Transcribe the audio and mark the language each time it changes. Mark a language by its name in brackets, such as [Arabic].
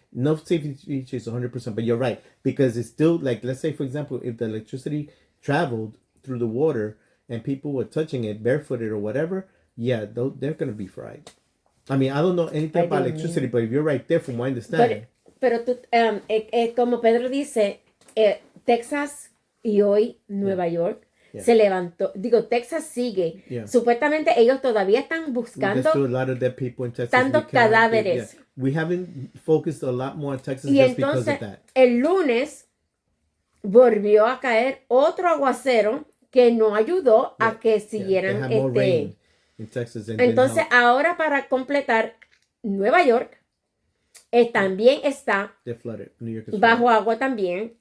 [English] No safety features 100%. But you're right, because it's still like, let's say for example, if the electricity traveled through the water and people were touching it barefooted or whatever, they're gonna be fried. I mean, I don't know anything about electricity, but if you're right there, from what I understand. [Spanish] Pero tú, como Pedro dice, Texas y hoy Nueva York se levantó. Digo, Texas sigue. Supuestamente ellos todavía están buscando tantos cadáveres. [English] We haven't focused a lot more on Texas just because of that. [Spanish] El lunes volvió a caer otro aguacero que no ayudó a que siguieran [English] in Texas [Spanish] entonces ahora, para completar, Nueva York también está bajo agua también.